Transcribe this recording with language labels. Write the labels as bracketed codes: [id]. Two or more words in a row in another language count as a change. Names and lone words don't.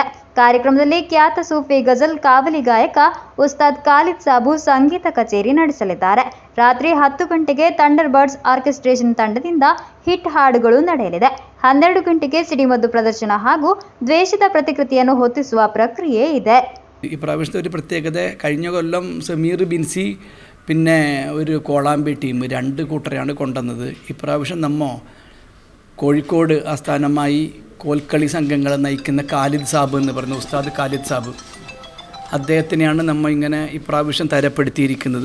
[kn] ಕಾರ್ಯಕ್ರಮದಲ್ಲಿ ಖ್ಯಾತ ಸೂಫಿ ಗಜಲ್ ಕಾವಲಿ ಗಾಯಕ ಉಸ್ತಾದ್ ಖಾಲಿದ್ ಸಾಬು ಸಂಗೀತ ಕಚೇರಿ ನಡೆಸಲಿದ್ದಾರೆ. ರಾತ್ರಿ 10 ಗಂಟೆಗೆ ಥಂಡರ್ ಬರ್ಡ್ಸ್ ಆರ್ಕೆಸ್ಟ್ರೇಷನ್ ತಂಡದಿಂದ ಹಿಟ್ ಹಾಡುಗಳು ನಡೆಯಲಿದೆ. 12 ಗಂಟೆಗೆ ಸಿಡಿಮದ್ದು ಪ್ರದರ್ಶನ ಹಾಗೂ ದ್ವೇಷದ ಪ್ರತಿಕೃತಿಯನ್ನು ಹೊತ್ತಿಸುವ ಪ್ರಕ್ರಿಯೆ ಇದೆ. [ml] ഇപ്രാവശ്യത്തെ ഒരു പ്രത്യേകത, കഴിഞ്ഞ കൊല്ലം സമീർ ബിൻസി പിന്നെ ഒരു കോളാമ്പി ടീം 2 കൂട്ടരെയാണ് കൊണ്ടുവന്നത്. ഇപ്രാവശ്യം കോഴിക്കോട് ആസ്ഥാനമായി കോൽക്കളി സംഘങ്ങളെ നയിക്കുന്ന ഖാലിദ് സാബ് എന്ന് പറയുന്ന ഉസ്താദ് ഖാലിദ് സാബ്, അദ്ദേഹത്തിനെയാണ് നമ്മൾ ഇങ്ങനെ ഇപ്രാവശ്യം തരപ്പെടുത്തിയിരിക്കുന്നത്.